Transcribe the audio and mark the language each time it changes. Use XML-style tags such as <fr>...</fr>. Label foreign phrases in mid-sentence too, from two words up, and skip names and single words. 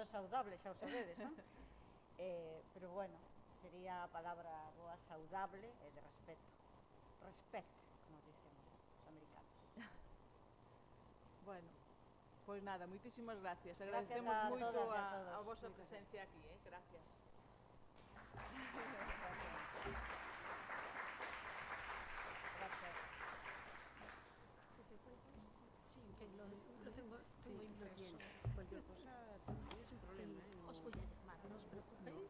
<gl>todo é saudable, xa o sabedes, non? Pero bueno, sería a palabra boa saudable e de respeto. Respect, como dicen os americanos. Bueno, pois nada, moitísimas gracias. Gracias Agradecemos a moito todas e a todos. a vosa presencia aquí, gracias. Gracias.</gl> <es>Sí, que lo tengo impreso. Cualquier cosa, yo sin problema. Sí, os voy a llamar, no os preocupéis.</es>